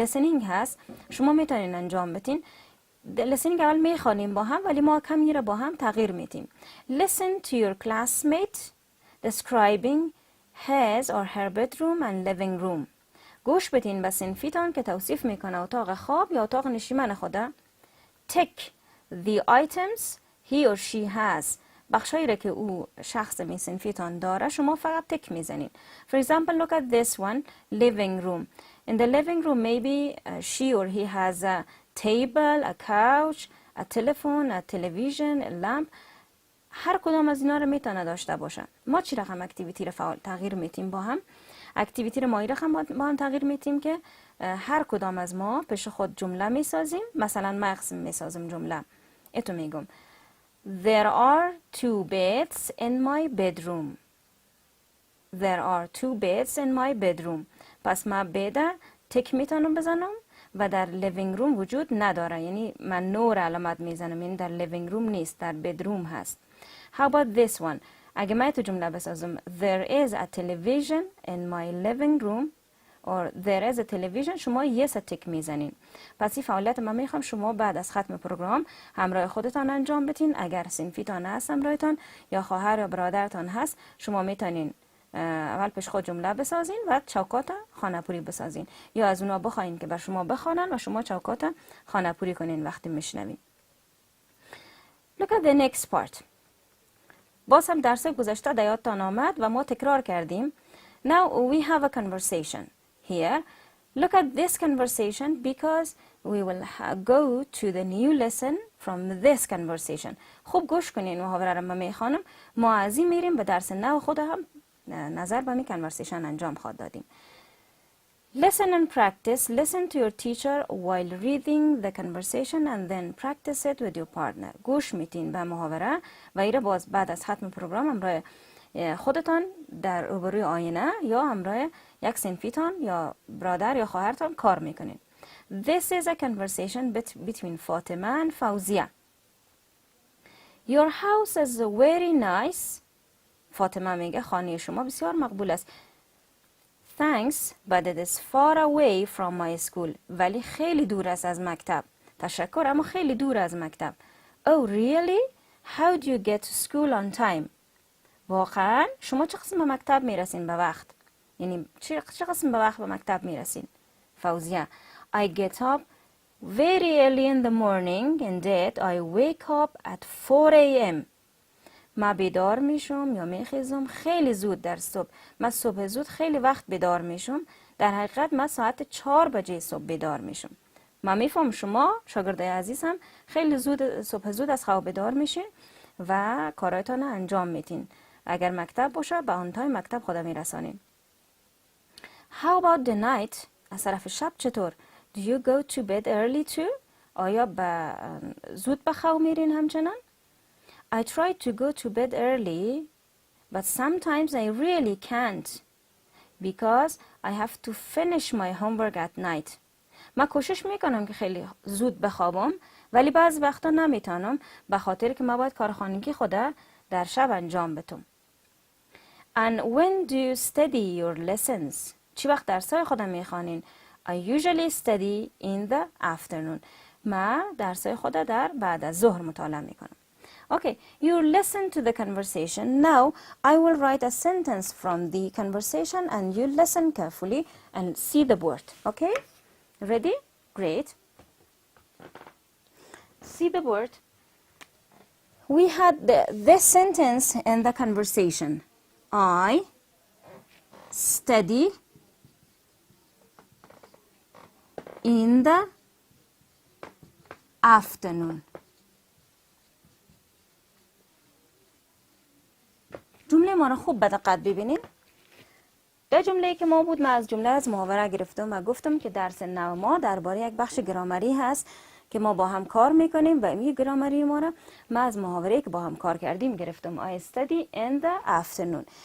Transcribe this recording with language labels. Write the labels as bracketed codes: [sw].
[fa] Listening هست. شما میتونین انجام بتین. listening اول میخوانیم با هم ولی ما کمی را با هم تغییر میدیم. [en] Listen to your classmate describing his or her bedroom and living room. [fa] گوش بدین به صنفیتان که توصیف میکنه اتاق خواب یا اتاق نشیمن خوده. [en] Tick the items he or she has. [fa] بخشایی را که او شخص می صنفیتان داره شما فقط تک میزنین. [en] For example, look at this one, living room. In the living room maybe she or he has a table, a couch, a telephone, a television, a lamp. [fa] هر کدام از اینا رو میتونه داشته باشه. ما چی رقم اکتیویتی رو تغییر میتیم با هم؟ اکتیویتی رو ما این رقم با هم تغییر میتیم که هر کدام از ما پیش خود جمله میسازیم. مثلا من میسازم جمله. اتو میگم [en] There are 2 beds in my bedroom. There are 2 beds in my bedroom. [fa] پس من بده تک میتونم بزنم و در لیوینگ روم وجود نداره. یعنی من نور علامت میزنم. یعنی در لیوینگ روم نیست، در بدروم هست. [en] How about this one? [fa] اگه من تو جمله بسازم [en] There is a television in my living room or there is a television [fa] شما [en] yes [fa] تک میزنین. پس این فعالیت من میخوام شما بعد از ختم پروگرام همراه خودتان انجام بدین. اگر صنفیتان هست همراهتان یا خواهر یا برادرتان هست شما میتونین اول پیش خود جمله بسازین و چوکات خانه‌پوری بسازین یا از اونا بخواین که بر شما بخوانن و شما چوکات خانه‌پوری کنین وقتی میشنوین. [en] Look at the next part. [fa] باز هم درس گذشته در یادتان آمد و ما تکرار کردیم. [en] Now we have a conversation here. Look at this conversation because we will go to the new lesson from this conversation. [fa] خوب گوش کنین محاوره را من میخوانم. ما از این میریم به درس نو خود هم نظر به می conversation انجام خواهد دادیم. [en] Listen and practice. Listen to your teacher while reading the conversation and then practice it with your partner. [fa] گوش میتین به محاوره و ایره باز بعد از ختم پروگرام همراه خودتان در روبروی آینه یا همراه یک صنفیتان یا برادر یا خواهرتان کار میکنین. [en] This is a conversation between Fatima and Fawzia. Your house is very nice. [fa] فاطمه میگه خانه شما بسیار مقبول است. [en] Thanks, but it is far away from my school. [fa] ولی خیلی دور است از مکتب. تشکر اما خیلی دور از مکتب. [en] Oh really? How do you get to school on time? [fa] واقعا شما چه قسم به مکتب میرسین به وقت؟ یعنی چه قسم به وقت به مکتب میرسین؟ فوزیه [en] I get up very early in the morning and that I wake up at 4 a.m. [fa] من بیدار میشم یا میخیزم خیلی زود در صبح. من صبح زود خیلی وقت بیدار میشم. در حقیقت من ساعت 4 بجه صبح بیدار میشم. من میفهم شما شاگرده عزیز هم خیلی زود صبح زود از خواب بیدار میشین و کارایتان انجام میتین. اگر مکتب باشه به آن تایم مکتب خود میرسانین. [en] How about the night? [fa] از طرف شب چطور؟ [en] Do you go to bed early too? [fa] آیا زود به خواب میرین همچنان؟ [en] I try to go to bed early, but sometimes I really can't because I have to finish my homework at night. [fa] من کوشش میکنم که خیلی زود بخوابم ولی بعض وقتا نمیتونم به خاطر که من باید کارخانگی خودم در شب انجام بدم. [en] And when do you study your lessons? [fa] چی وقت درسای خودم میخوانین؟ [en] I usually study in the afternoon. [fa] من درسای خودم در بعد از ظهر مطالعه میکنم. [en] Okay, you listen to the conversation. Now I will write a sentence from the conversation and you listen carefully and see the word. Okay, ready? Great. See the word. We had this sentence in the conversation. I study in the afternoon. [fa] جمله ما رو خوب به دقت ببینید. ده جمله که ما بود، من از جمله از محاوره گرفتم و گفتم که درس نو ما درباره یک بخش گرامری هست که ما با هم کار میکنیم و این گرامری ما را ما از محاوره که با هم کار کردیم گرفتم. [en] I study in the afternoon.